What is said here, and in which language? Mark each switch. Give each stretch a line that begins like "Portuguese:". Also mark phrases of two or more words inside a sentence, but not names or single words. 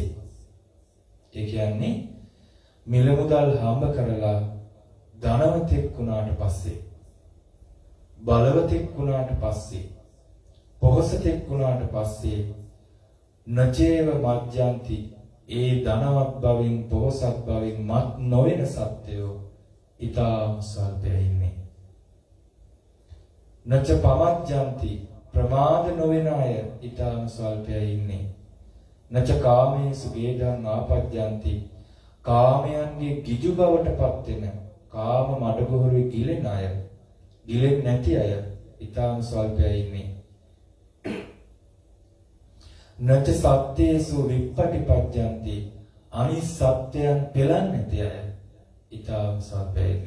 Sinhala: ඒ කියන්නේ මිල මුදල් හම්බ කරලා ධනවතෙක් වුණාට පස්සේ, බලවතෙක් වුණාට පස්සේ, පොහොසතෙක් වුණාට පස්සේ
Pali: නචේව මජ්ජන්ති
Sinhala: ඒ ධනවත් බවින් පොහොසත් බවින් මත් නොවන සත්‍යෝ ඊටාම ස්වල්පයි ඉන්නේ.
Pali: නච පමජ්ජන්ති
Sinhala: ප්‍රමාද නොවන අය ඊටාම ස්වල්පයි ඉන්නේ.
Pali: නච කාමේසු වේදං ආපජ්ජන්ති
Sinhala: කාමයන්ගේ ගිජු බවටපත් වෙන කාම මඩගොහරුවේ ගිලෙන අය, ගිලෙන්නේ නැති අය ඊටාම ස්වල්පයි ඉන්නේ.
Pali: නච සත්තේසු විප්පටිපජ්ජන්ති
Sinhala: අනිත් සත්‍යයන් පෙළන්නේ නැති අය ඊටාම ස්වල්පයි ඉන්නේ.